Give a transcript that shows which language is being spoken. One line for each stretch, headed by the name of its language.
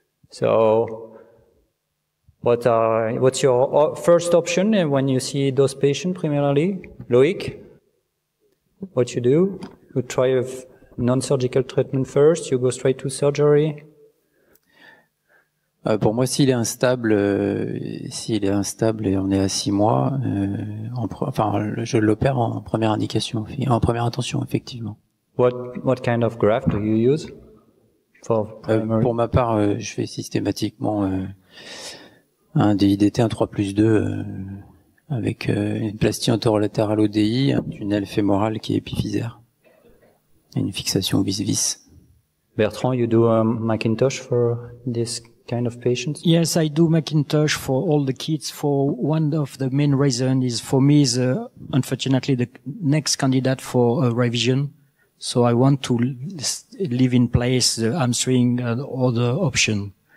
English: So, what's your first option when you see those patients primarily? Loïc, what you do? You try a non-surgical treatment first, you go straight to surgery?
French: Pour moi, s'il est instable et on est à 6 mois, je l'opère en première indication, en première intention, effectivement.
English: What kind of graft do you use for primary?
French: Pour ma part, je fais systématiquement un DIDT, un 3+2, avec une plastie antérolatérale ODI, un tunnel fémoral qui est épiphysaire, et une fixation vis-vis.
English: Bertrand, you do Macintosh for this kind of patients? Yes, I do Macintosh for all the kids. For one of the main reasons is for me is unfortunately the next candidate for revision. So I want to leave in place the hamstring and other option.